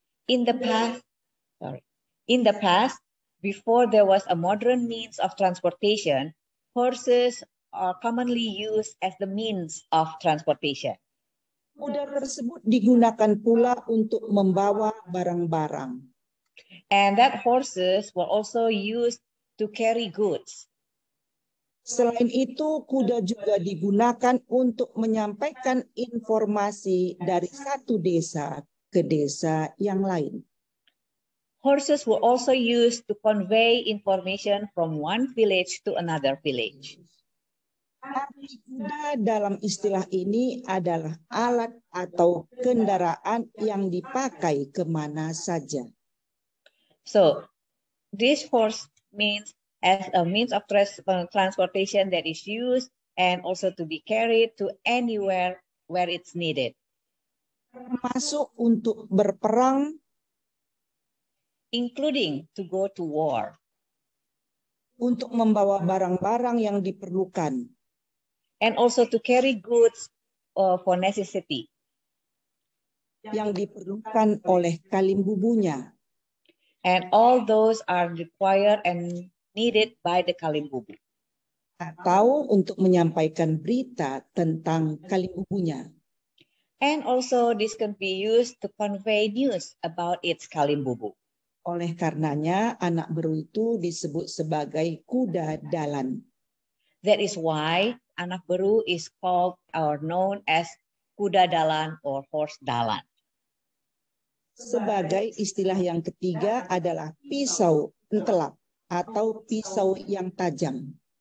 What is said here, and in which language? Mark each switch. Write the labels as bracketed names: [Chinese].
[English] In the past, before there was a modern means of transportation, horses are commonly used as the means of transportation. [Indonesian] Kuda tersebut digunakan pula untuk membawa barang-barang. [English] And that horses were also used to carry goods. [Indonesian] Selain itu, kuda juga digunakan untuk menyampaikan informasi dari satu desa ke desa yang lain. [English] Horses were also used to convey information from one village to another village. [Indonesian] Arti kuda dalam istilah ini adalah alat atau kendaraan yang dipakai kemana saja. [English] So, this horse means as a means of transportation that is used and also to be carried to anywhere where it's needed. [Indonesian] Termasuk untuk berperang, [English] including to go to war. [Indonesian] Untuk membawa barang-barang yang diperlukan. [English] And also to carry goods for necessity. [Indonesian] Yang diperlukan oleh Kalim Bubunya. [English] And all those are required and needed by the Kalim Bubu. [Indonesian] Atau untuk menyampaikan berita tentang Kalim Bubunya. [English] And also this can be used to convey news about its Kalim Bubu. [Indonesian] Oleh karenanya anak beru itu disebut sebagai kuda dalan. [English] That is why anak beru is called or known as kuda dalan or horse dalan. [Indonesian] Sebagai istilah yang ketiga adalah pisau entelap atau pisau yang tajam.